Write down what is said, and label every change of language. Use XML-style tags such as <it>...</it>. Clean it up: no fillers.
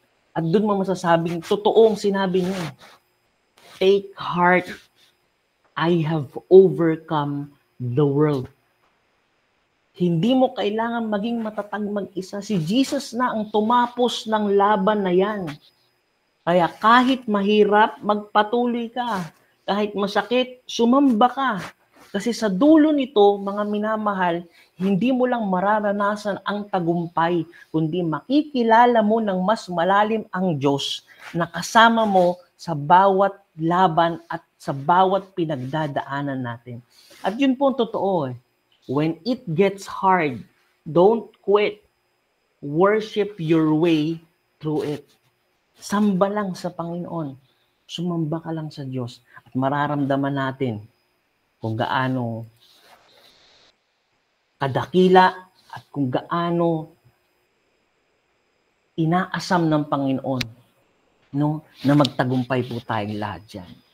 <tl>At doon mo masasabing totoong sinabi niya,</tl> <en>take heart, I have overcome the world.</en> <tl>Hindi mo kailangan maging matatag mag-isa. Si Jesus na ang tumapos ng laban na yan. Kaya kahit mahirap, magpatuloy ka. Kahit masakit, sumamba ka. Kasi sa dulo nito, mga minamahal, hindi mo lang mararanasan ang tagumpay, kundi makikilala mo ng mas malalim ang Diyos na kasama mo sa bawat laban at sa bawat pinagdadaanan natin. At yun po ang totoo.</tl> <en>When it gets hard, don't quit. Worship your way through it.</en> <tl>Samba lang sa Panginoon. Sumamba ka lang sa Diyos at mararamdaman natin kung gaano kadakila at kung gaano inaasam ng Panginoon na magtagumpay po tayong lahat dyan.</tl>